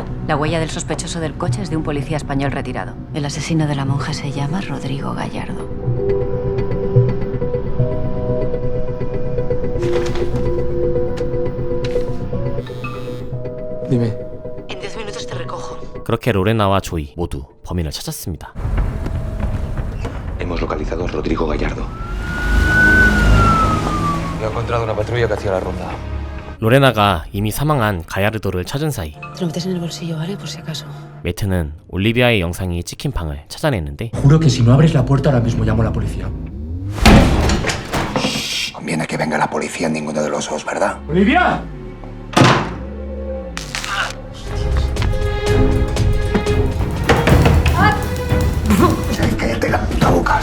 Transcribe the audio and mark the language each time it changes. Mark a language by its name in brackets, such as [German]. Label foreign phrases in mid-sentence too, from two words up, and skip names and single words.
[Spanish] La huella del sospechoso del coche es de un policía español retirado. El asesino de la monja se llama Rodrigo Gallardo. Dime. En 10 minutos te recojo. [Korean] 그렇게 로레나와 조이 모두 범인을 찾았습니다. [Spanish] Hemos localizado a Rodrigo Gallardo. Lo ha encontrado una patrulla que hacía la ronda. [Korean] 로레나가 이미 사망한 가야르도를 찾은 사이 [Spanish] Te lo metes en el bolsillo, ¿vale? Por si acaso. [Korean] 매트는 올리비아의 영상이 찍힌 방을 찾아냈는데 [Spanish] Juro que si no abres la puerta ahora mismo llamo a la policía. Conviene que venga la policía en ninguno de los dos, ¿verdad? ¡Olivia! Cállate la puta boca.